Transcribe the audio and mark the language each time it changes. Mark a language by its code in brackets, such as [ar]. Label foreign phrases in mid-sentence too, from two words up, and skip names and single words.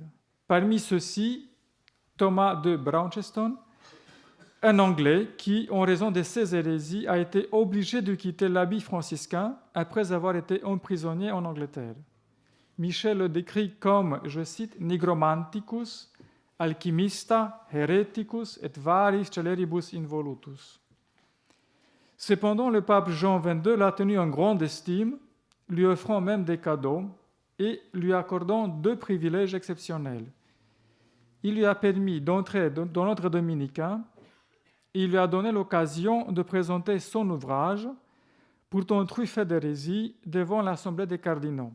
[fr] Parmi ceux-ci, Thomas de Brownceston, un Anglais qui, en raison de ses hérésies, a été obligé de quitter l'habit franciscain après avoir été emprisonné en Angleterre. Michel le décrit comme, je cite, [la] nigromanticus, alchimista, hereticus et varis celeribus involutus. [fr] Cependant, le pape Jean XXII l'a tenu en grande estime, lui offrant même des cadeaux et lui accordant 2 privilèges exceptionnels. Il lui a permis d'entrer dans l'ordre dominicain et il lui a donné l'occasion de présenter son ouvrage, pourtant truffé d'hérésie, devant l'Assemblée des cardinaux.